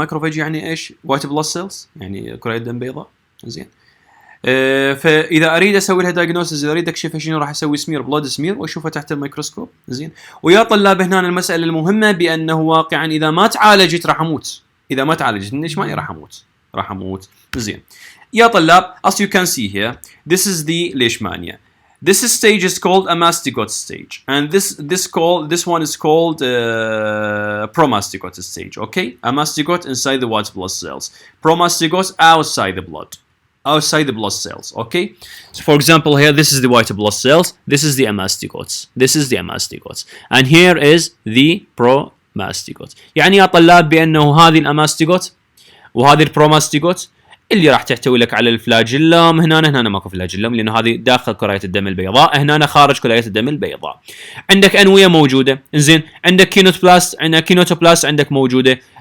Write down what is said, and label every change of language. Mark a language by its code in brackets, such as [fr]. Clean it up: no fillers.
[ar] الماكروفيج يعني ايش؟ وايت بلاد سيلز، يعني كريات دم بيضاء. زين، فاذا اريد اسوي لها دايجنوستس، اذا اريد اكشفها شنو راح اسوي؟ سمير، بلاد سمير، واشوفها تحت الميكروسكوب. زين، ويا طلاب هنا المساله المهمه بانه واقعا اذا ما تعالجت راح اموت. اذا ما تعالجت الليشمانيا راح اموت. زين يا طلاب، [en] as you can see here, this is the leishmania. This stage is called a mastigote stage, and this one is called promastigote stage. Okay, a mastigote inside the white blood cells, promastigote outside the blood. Outside the blood cells. Okay, so for example here, this is the white blood cells, this is the amastigotes, and here is the promastigote. [ar] يعني يا طلاب بانه هذه الاماستيجوت وهذه البروماستيجوت اللي راح تحتوي لك على الفلاجيلوم. هنا ماكو فلاجيلوم، لانه هذه داخل كريات الدم البيضاء، هنا خارج كريات الدم البيضاء. عندك انويه موجوده. انزين، عندك كينوتوبلاست عندك موجوده.